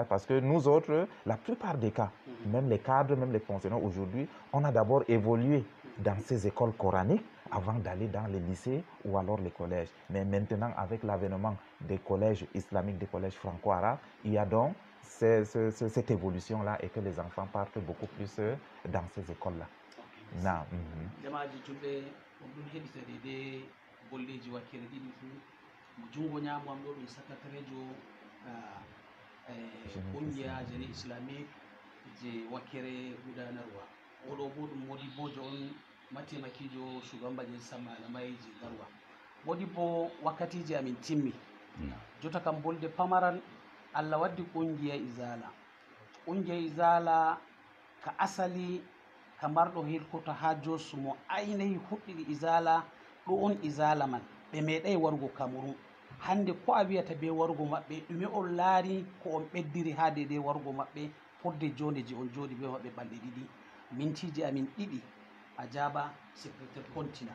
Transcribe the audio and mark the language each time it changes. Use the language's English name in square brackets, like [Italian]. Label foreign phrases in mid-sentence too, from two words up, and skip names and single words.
[French] Parce que nous autres, la plupart des cas, même les cadres, même les fonctionnaires aujourd'hui, on a d'abord évolué dans ces écoles coraniques avant d'aller dans les lycées ou alors les collèges. Mais maintenant, avec l'avènement des collèges islamiques, des collèges franco-arabes, il y a donc cette évolution-là et que les enfants partent beaucoup plus dans ces écoles-là. Non. [Fula] Bolleji wakkere ɗiɗi fu mo jungo ñaamo am ɗo ɗum secrétaire ƙungiya jeni islamique je wakkere gudanarwa oɗo bo ɗum modibbojo on mataimakijo [Hausa] shugaban majalisar malamai [Fula] je garwa modibbo wakkatiji amin timmi jotta kam bolde pamaran Allah waddi ƙungiya izala ka asali ka marɗo hirkota ha Jos mo ainihi huɗɗiri izala ɗo on izala man ɓe meeɗay warugo Cameroun hande ko a wiyata be warugo maɓɓe ɗume on laari ko on ɓeddiri ha dede warugo maɓɓe fodde jonde je on jooɗi be maɓɓe balɗe ɗiɗi mintiji amin ɗiɗi a jaaba secrétaire kontina.